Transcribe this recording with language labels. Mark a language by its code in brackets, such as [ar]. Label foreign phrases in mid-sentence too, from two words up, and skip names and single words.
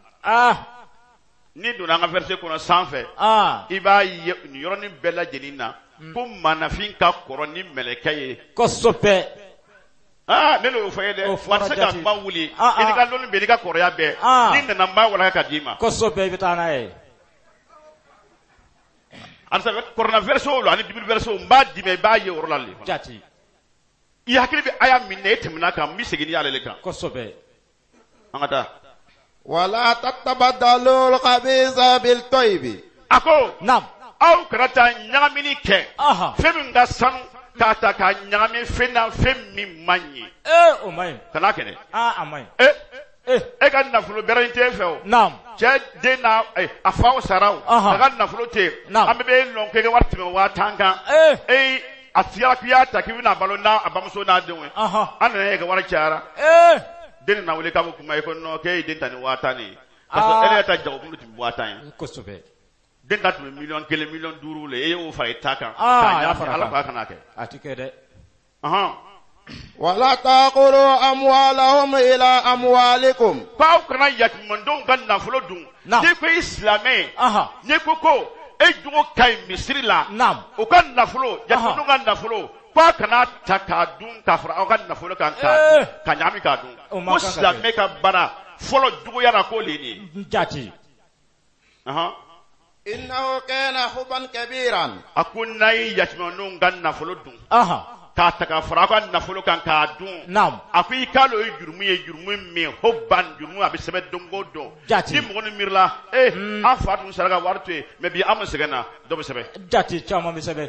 [bm] ni donna an ka verset kɔnɔ sanfɛ i b'a ye nin yɔrɔnin bɛɛ lajɛlen na ko maanafin ka kɔrɔ ni mɛlɛkɛ ye. kosɛbɛ. ne n'o fɔ ye dɛ wa se ka kuma wuli i ni ka lɔnni bɛɛ n'i ka kɔrɔya bɛɛ ni nana n b'a walaka ka d'i ma. kosɛbɛ i bɛ taa n'a ye. alisa kɔrɔna verset o la ani [fr] bible verset [bm] o n b'a d'i ma i b'a ye o yɔrɔ la le. jati. i hakili bɛ aya min na e tɛmɛna kan n bɛ segin n'i y'ale le kan. kosɛbɛ. an ka taa. [ar] wala tatabaddalu al-khabisa bil-tayyib. [bm] a ko. naam. aw kana taa ɲagamini kɛ. fɛn min ka sanu k'a ta k'a ɲagami fɛn na fɛn min man ɲi. o man ɲi. kana kɛnɛ. a man ɲi. e ka nafolo bɛrɛ t'e fɛ o. naam. cɛ den n'a a faw sara o. a ka nafolo tɛ. an bɛɛ bɛ lɔn k'e ka wari tɛmɛ 50,000 kan. a sigara k'i y'a ta k'i bɛna balo n'a a bamuso n'a denw ye. an nana ye ka wari cayara. den na wuli k'a bɛ kuma e ko non k'e ye den ta ni 50,000 ye. [fr] parce que [bm] e yɛrɛ ta jagokulu tun bɛ 50,000 ye. kosɛbɛ. den ta tun bɛ 1,000,000 1,500,000 le e y'o fara i ta kan. y'a fara ala k'a kana kɛ. a ti kɛ dɛ. [ar] wala taqulu amwalahum ila amwalikum. [bm] k'aw kana yatimandenw ka nafolo dun. n'i ko i silamɛ ye. n'i ko e jogo ka ɲi misiri la. o ka nafolo yatimandenw ka nafolo. k'a kana ta k'a dun k'a fara aw ka nafolo kan ka ɲagami k'a dun. ko silamɛ ka baara fɔlɔ juguya la k'o le ye nin ye. jati. [ar] innahu kana hubban kabiran. [bm] a ko n'a ye yatimandenw ka nafolo dun. k'a ta k'a fara aw ka nafolo kan k'a dun. a ko i k'a dɔn o ye jurumu ye jurumu min hubban jurumu a bɛ sɛbɛn don o don. ni mɔgɔ min miirila an fa tun sara ka wari to yen mɛ bi an ma sɛgɛn na dɔ bɛ sɛbɛn. jati caman bɛ sɛbɛn.